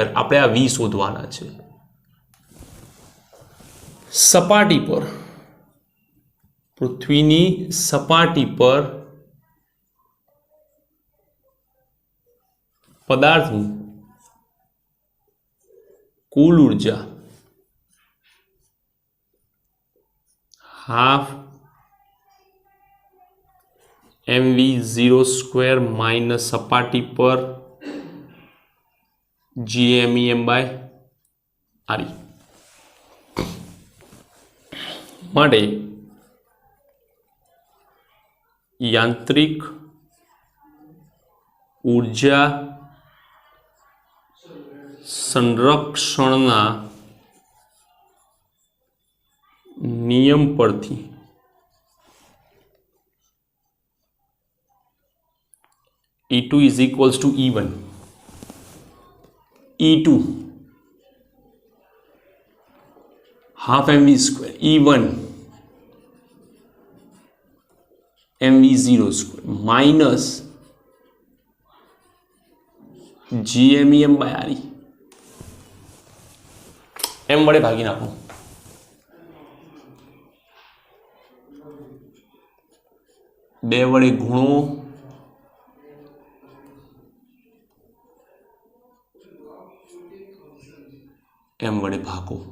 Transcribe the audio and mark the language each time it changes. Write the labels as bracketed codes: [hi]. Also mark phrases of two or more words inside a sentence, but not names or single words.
[gu] આપણે આ V શોધવાના છે. સપાટી પર, પૃથ્વીની સપાટી પર પદાર્થની કુલ ઉર્જા હાફ mv² માઇનસ સપાટી પર gmem/re માટે યાંત્રિક ઉર્જા સંરક્ષણના નિયમ પરથી E2 [en] is equals to [gu] E1. E2 half mv² E1 mv² minus gmem/re એમ વડે ભાગી નાખો. બે વડે ગુણો એમ વડે ભાગો.